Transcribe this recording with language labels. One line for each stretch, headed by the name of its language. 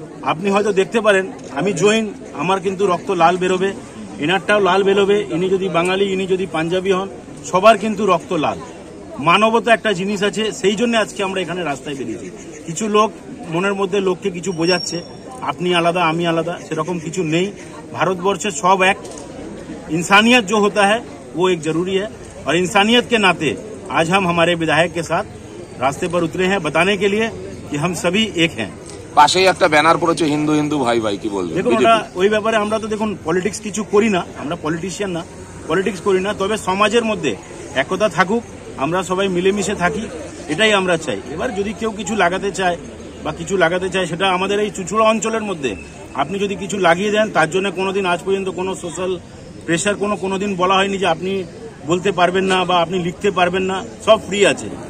Bangla: আপনি হয়তো দেখতে পারেন আমি জৈন, আমার কিন্তু রক্ত লাল বেরোবে, এনারটাও লাল বেরোবে। ইনি যদি বাঙালি, ইনি যদি পাঞ্জাবি হন, সবার কিন্তু রক্ত লাল। মানবতা একটা জিনিস আছে, সেই জন্য আজকে আমরা এখানে রাস্তায় বেরিয়েছি। কিছু লোক মনের মধ্যে লোককে কিছু বোঝাচ্ছে, আপনি আলাদা আমি আলাদা, সেরকম কিছু নেই।
Hindi: ভারতবর্ষে सब एक इंसानियत जो होता है वो एक जरूरी है, और इंसानियत के नाते आज हम हमारे विधायक के साथ रास्ते पर उतरे हैं बताने के लिए कि हम सभी एक हैं।
Bangla: পাশেই একটা ব্যানার পড়েছে হিন্দু হিন্দু ভাই ভাই, কি বলবেন? দেখুন, আমরা ওই ব্যাপারে আমরা তো দেখুন পলিটিক্স কিছু করি না, আমরা পলিটিশিয়ান না, পলিটিক্স করি না। তবে সমাজের মধ্যে একতা থাকুক, আমরা সবাই মিলেমিশে থাকি, এটাই আমরা চাই। এবার যদি কেউ কিছু লাগাতে চায় বা কিছু লাগাতে চায়, সেটা আমাদের এই চুচুড়া অঞ্চলের মধ্যে আপনি যদি কিছু লাগিয়ে দেন, তার জন্য কোনোদিন আজ পর্যন্ত কোনো সোশ্যাল প্রেশার কোনোদিন বলা হয়নি যে আপনি বলতে পারবেন না বা আপনি লিখতে পারবেন না, সব ফ্রি আছে।